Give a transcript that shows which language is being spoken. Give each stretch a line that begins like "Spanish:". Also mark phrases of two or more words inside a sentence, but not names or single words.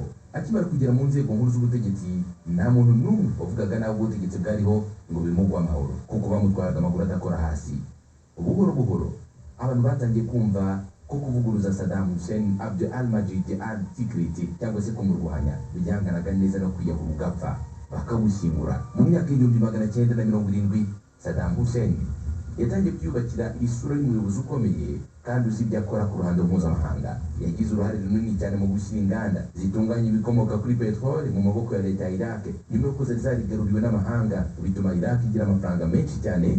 Kinyarwanda: Akimara kugera mu nzego nkuru z'ubutegetsi, nta muntu n'umwe wavugaga nabi ubutegetsi bwariho ngo bimugwe amahoro, kuko bamutwaraga amaguru adakora hasi. Buhoro buhoro abantu batangiye kumva ko kuvuguruza Saddam Hussein Abd al-Majid al-Tikrit cyangwa se kumurwanya byanganaga neza no kwiyahura ugapfa bakawushyingura. Mu myaka y'1970 Saddam Hussein yatangiye kwiyubakira isura y'umuyobozi ukomeye kandi uzi ibyo akora ku ruhando mpuzamahanga. Yagize uruhare runini cyane mu gushyira inganda zitunganya ibikomoka kuri peteroli mu maboko ya leta ya Iraq, nyuma y'uko zari zarigaruriwe n'amahanga, bituma Iraq igira amafaranga menshi cyane.